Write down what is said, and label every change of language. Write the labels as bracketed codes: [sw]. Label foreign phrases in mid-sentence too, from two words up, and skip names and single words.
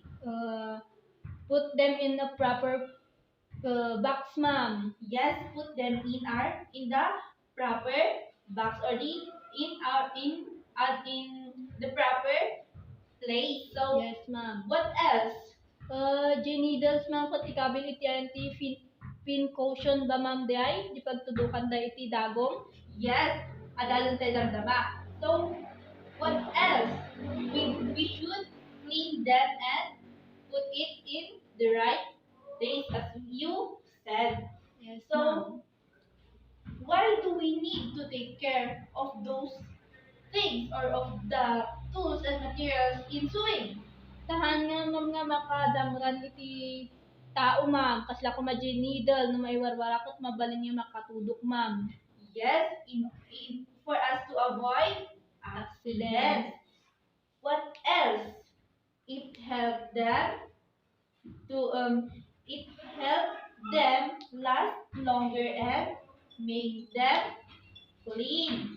[en] Put them in a proper box, ma'am. Yes, put them in the proper box or in the proper place. So Yes, ma'am. what else? Needles, [ilo] ma'am, kat ikabil iti anti pin caution ba, ma'am, di ay? Di pagtudukan da iti dagom? Yes, adalan tayo damdama. [en] So what else? We should clean them and put it in the right place as you said. Yes, So ma'am. why do we need to take care of those things or of the tools and materials in sewing? [ilo] Tahan nga, ma'am, nga makadamran iti tao, ma'am. Kasla ko needle, no maiwarwarakot, mabalin yung makatudok, ma'am. [en] Yes, for us to avoid accidents. What else? It helped them it helped them last longer and make them clean.